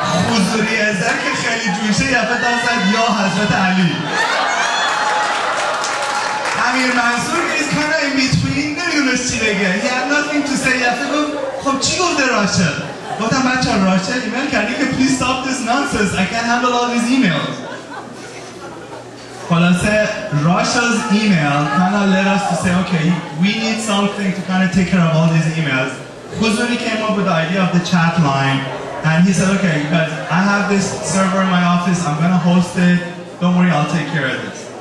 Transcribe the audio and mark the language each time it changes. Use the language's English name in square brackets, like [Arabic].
[Persian] حضوری ازر که خیلی جوشه یه دفعه داد زد یا حضرت علی. [English] امیر منصور is kind of in between [Persian] نمیدونست چی بگه. [English] He had nothing to say. [Persian] یه دفعه گفت خب چی گفته راشل؟ گفتم بچه راشل ایمیل کردی که [English] please stop this nonsense. I can't handle all these emails. خلاصه Rashel's email kind of led us to say, okay, we need something to kind of take care of all these emails. Khuzuri came up with the idea of the chat line, and he said, okay, you guys, I have this server in my office, I'm going to host it, don't worry, I'll take care of this.